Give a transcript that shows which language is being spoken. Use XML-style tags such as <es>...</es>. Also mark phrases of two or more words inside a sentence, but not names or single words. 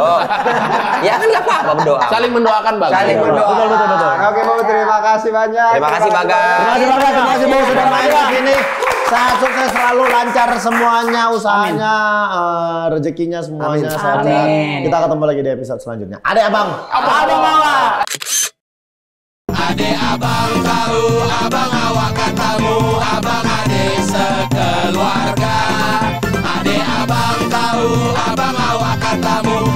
<id>Ya kan nggak apa-apa berdoa. Saling mendoakan Bang. Saling berdoa. Betul. Oke, Bang, terima kasih banyak. Terima kasih Bagas. Terima kasih Bagas, terima kasih Bo sudah main di sini. Sehat sukses selalu, lancar semuanya, usahanya, rezekinya semuanya. Sehat. Amin. Kita ketemu lagi di episode selanjutnya.</id> <ms>Ada abang. Abang awak. Ade abang tahu, abang awak katamu, abang ade sekeluarga. Ade abang tahu, abang awak katamu.</ms>